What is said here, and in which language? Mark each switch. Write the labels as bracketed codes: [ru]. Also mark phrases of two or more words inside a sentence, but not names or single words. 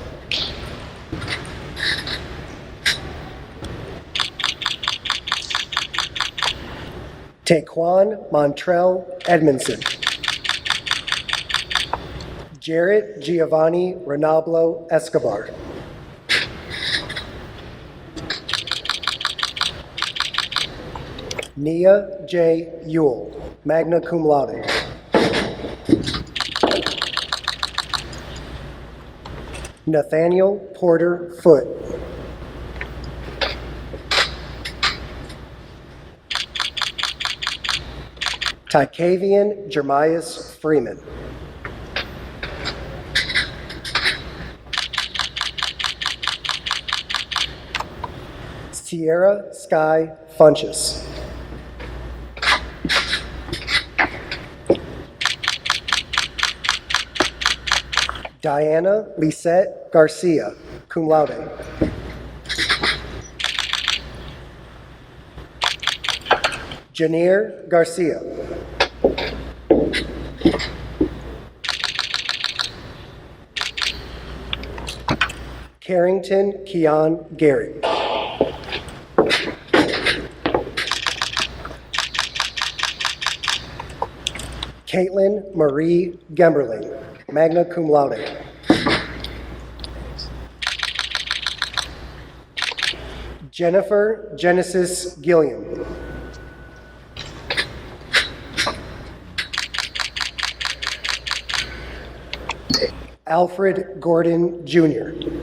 [en] Taquan Montrell Edmondson. Jarrett Giovanni Renablo Escobar. Nia J. [la] Ewell, magna cum laude. [en] Nathaniel Porter Foote. Tykavian Jeremias Freeman. Sierra Sky Funchess. Diana Lisette Garcia, [la] cum laude. [en] Janier Garcia. Carrington Keon Gary. Caitlin Marie Gemberling, [la] magna cum laude. [en] Jennifer Genesis Gilliam. Alfred Gordon Jr.